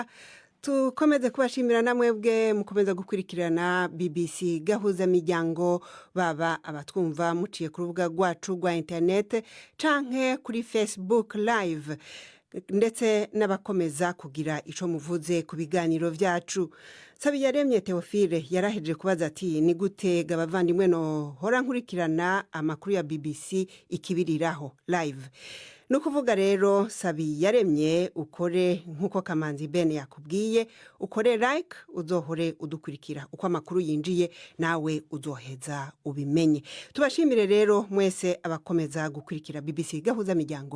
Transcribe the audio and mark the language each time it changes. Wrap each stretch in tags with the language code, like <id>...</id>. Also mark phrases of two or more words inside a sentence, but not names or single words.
<rn>Tukomeze kubashimira namwebwe mukomeza gukurikirana BBC gahuza miryango, baba abatwumva muciye ku rubuga rwacu rwa internet canke kuri Facebook live, ndetse n'abakomeza kugira ico muvuze ku biganiro vyacu. Sabiyaremye Theophile yaraheje kubaza ati ni gutega abavandimwe no hora nkurikirana amakuru ya BBC ikibiriraho live. Nukuvuga rero Sabiyaremye ukore nkuko Kamanzi Ben yakubwiye, ukore like uzohore udukurikira uko amakuru yinjiye, nawe uzoheza ubimenye. Tubashimire rero mwese abakomeza gukurikira BBC gahuza miryango.</rn>